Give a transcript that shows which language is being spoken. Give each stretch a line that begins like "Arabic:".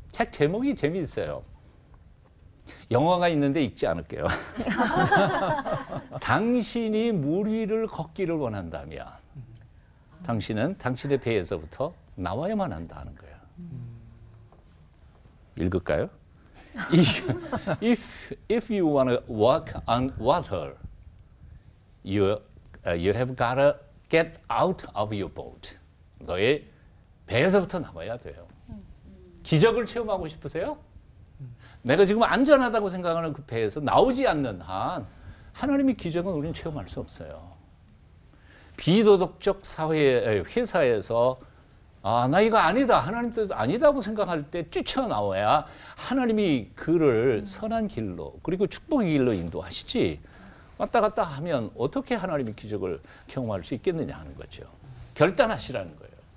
Korean: 책 제목이 재미있어요. 영화가 있는데 읽지 않을게요. 당신이 물 위를 걷기를 원한다면 당신은 당신의 배에서부터 나와야만 한다는 거예요. 읽을까요?
English: If you want to walk on water, you have got to get out of your boat.
Korean: 너의 배에서부터 나와야 돼요. 기적을 체험하고 싶으세요? 내가 지금 안전하다고 생각하는 그 배에서 나오지 않는 한 하나님의 기적은 우리는 체험할 수 없어요. 비도덕적 사회, 회사에서 나 이거 아니다, 하나님 뜻 아니다고 생각할 때 뛰쳐나와야 하나님이 그를 선한 길로 그리고 축복의 길로 인도하시지, 왔다 갔다 하면 어떻게 하나님의 기적을 경험할 수 있겠느냐 하는 거죠. 결단하시라는 거예요.